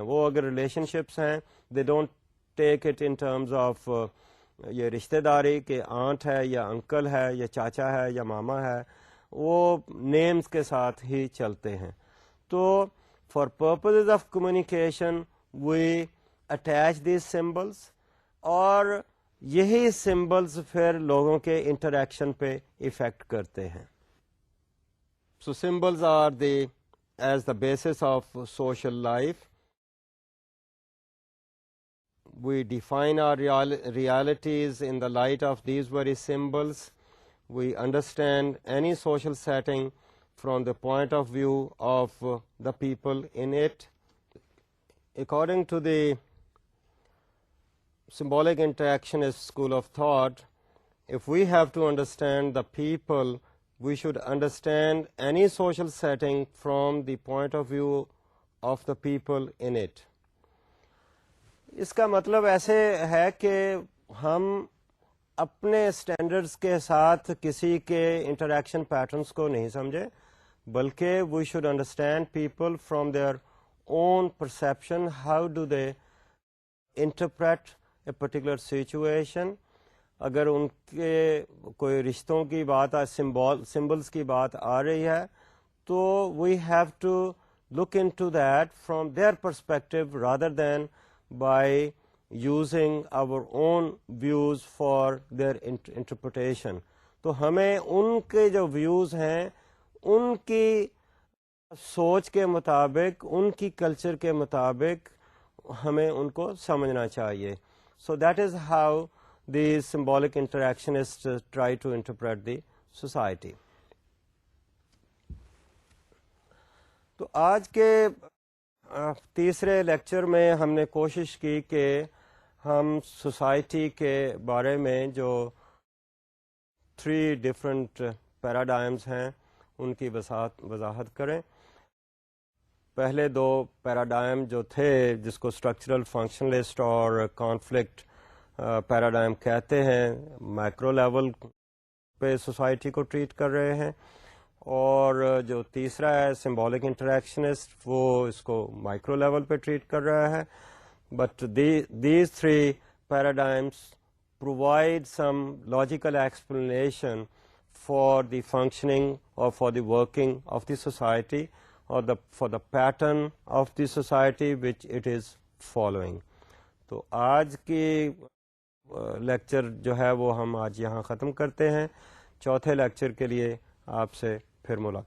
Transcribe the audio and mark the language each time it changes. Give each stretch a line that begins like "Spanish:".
Urdu: وہ اگر relation ships ہیں
English: they don't take it in terms of
Urdu: یہ رشتہ داری کہ آنٹ ہے یا انکل ہے یا چاچا ہے یا ماما ہے, وہ نیمز کے ساتھ ہی چلتے ہیں. تو
English: for purposes of communication we attach these symbols,
Urdu: اور یہی سمبلز پھر لوگوں کے انٹریکشن پہ ایفیکٹ کرتے ہیں.
English: So symbols are as the basis of social life. We define our realities in the light of these very symbols. We understand any social setting from the point of view of the people in it. According to the symbolic interactionist school of thought, if we have to understand the people, we should understand any social setting from the point of view of the people in it.
Urdu: اس کا مطلب ایسے ہے کہ ہم اپنے standards کے ساتھ کسی کے انٹریکشن پیٹرنس کو نہیں سمجھے, بلکہ
English: We should understand people from their own perception. How do they interpret a particular situation.
Urdu: اگر ان کے کوئی رشتوں کی بات, سمبلس کی بات آ رہی ہے, تو
English: We have to look into that from their perspective rather than by using our own views for for their interpretation.
Urdu: تو ہمیں ان کے جو ویوز ہیں ان کی سوچ کے مطابق، ان کی کلچر کے مطابق ہمیں ان کو سمجھنا چاہیے.
English: So that is how the symbolic interactionists try to interpret the society.
Urdu: تو آج کے تیسرے لیکچر میں ہم نے کوشش کی کہ ہم سوسائٹی کے بارے میں جو 3 ڈفرینٹ پیراڈائمز ہیں ان کی وضاحت کریں. پہلے 2 پیراڈائم جو تھے جس کو اسٹرکچرل فنکشنلسٹ اور کانفلکٹ پیراڈائم کہتے ہیں، مائکرو لیول پہ سوسائٹی کو ٹریٹ کر رہے ہیں، اور جو تیسرا ہے سمبولک انٹریکشنسٹ وہ اس کو مائکرو لیول پہ ٹریٹ کر رہا ہے.
English: But these 3 paradigms provide some logical explanation for the functioning or for the working of the society or for the pattern of the society which it is following.
Urdu: تو آج کی lecture جو ہے وہ ہم آج یہاں ختم کرتے ہیں. چوتھے لیکچر کے لیے آپ سے پھر ملاقات.